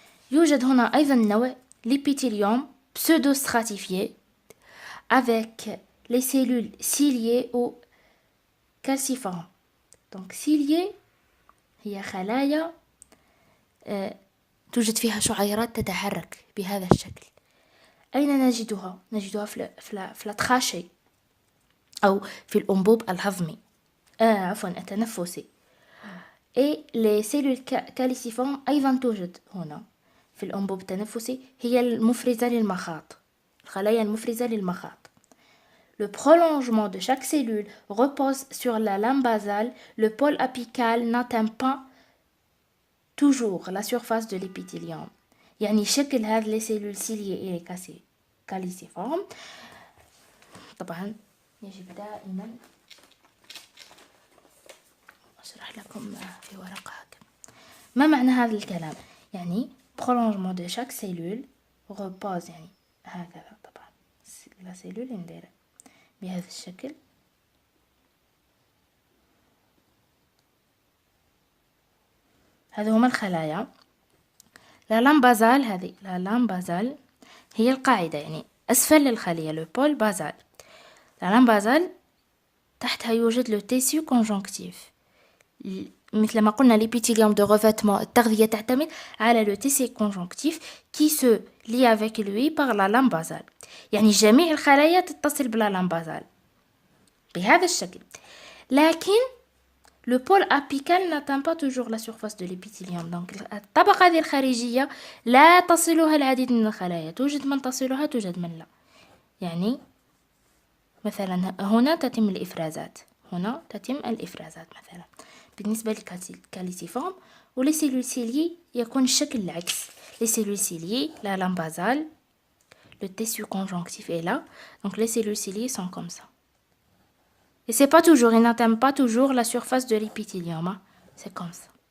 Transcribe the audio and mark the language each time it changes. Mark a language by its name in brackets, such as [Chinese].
[Arabic] يوجد هنا أيضا نوع [French] l'épithélium pseudo-stratifié avec les cellules ciliées ou calciformes. Donc ciliées [Arabic] هي خلايا توجد فيها شعيرات تتحرك بهذا الشكل. أين نجدها؟ نجدها في التخاشي أو في الأنبوب الهضمي التنفسي. [French] Et les cellules calciformes [Arabic] أيضا توجد هنا في الأنبوب التنفسي، هي المفرزة للمخاط، الخلايا المفرزة للمخاط. [French] Le prolongement de chaque cellule repose sur la lame basale. Le pôle apical n'atteint pas toujours la surface de l'épithélium. [Arabic] يعني شكل هذه [French] les cellules ciliées et calciformes. [Arabic] طبعا يجب دائما أشرح لكم في ورقة هكذا. ما معنى هذا الكلام؟ يعني [French] prolongement de chaque cellule repose، [Arabic] يعني هكذا. طبعا la cellule نديرها بهذا الشكل. هذه هما الخلايا. [French] لا لام بازال، [Arabic] هذه لا لام بازال هي القاعدة، يعني أسفل الخلية [French] لو بول بازال. لا لام بازال [Arabic] تحتها يوجد [French] لو تيسيو كونجونكتيف. [Arabic] مثل ما قلنا [French] l'épithélium de revêtement، [Arabic] التغذية تعتمد على [French] le tissu conjonctif qui se lie avec lui par la lame basale. [Arabic] يعني جميع الخلايا تتصل بلا لام بازال بهذا الشكل. لكن [French] le pôle apical n'atteint pas toujours la surface de l'épithélium. [Arabic] donc الطبقة هذه الخارجية لا تصلها العديد من الخلايا، توجد من تصلها توجد من لا. يعني مثلا هنا تتم الإفرازات، هنا تتم الإفرازات مثلا بالنسبة للكالسيفورم. [French] ولي سيلول سيليي [Arabic] يكون الشكل العكس. [French] les cellules ciliées la lame basale, le tissu conjonctif est là, donc les cellules ciliées sont comme ça. Et c'est pas toujours, ils n'atteignent pas toujours la surface de l'épithélium, hein. C'est comme ça.